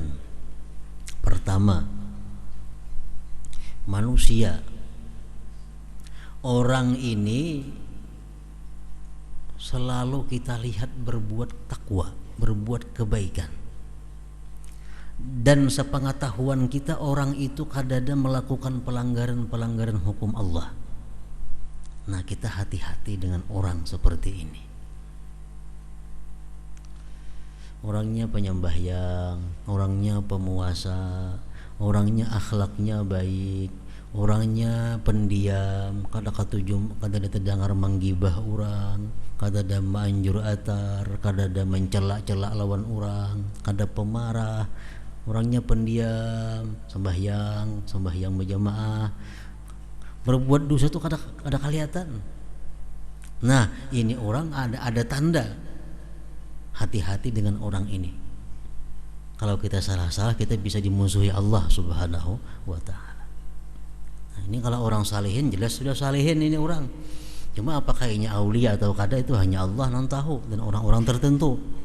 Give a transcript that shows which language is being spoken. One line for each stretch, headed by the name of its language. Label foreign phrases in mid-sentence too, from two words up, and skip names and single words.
Indonesian: Pertama, manusia, orang ini selalu kita lihat berbuat takwa, berbuat kebaikan. Dan sepengetahuan kita orang itu kadang melakukan pelanggaran-pelanggaran hukum Allah. Nah kita hati-hati dengan orang seperti ini. Orangnya penyembahyang, orangnya pemuasa, orangnya akhlaknya baik, orangnya pendiam, kada terdengar menggibah orang, kada ada manjur atar, kada ada mencela-cela lawan orang, kada pemarah. Orangnya pendiam, sembahyang berjamaah, berbuat dosa itu kada kelihatan. Nah ini orang ada tanda, hati-hati dengan orang ini. Kalau kita salah-salah kita bisa dimusuhi
Arabic: الله سبحانه وتعالى.
Indonesian: Nah ini kalau orang salihin jelas sudah salihin ini orang. Cuma apakah ini aulia atau kada itu hanya Allah yang tahu, dan orang-orang tertentu.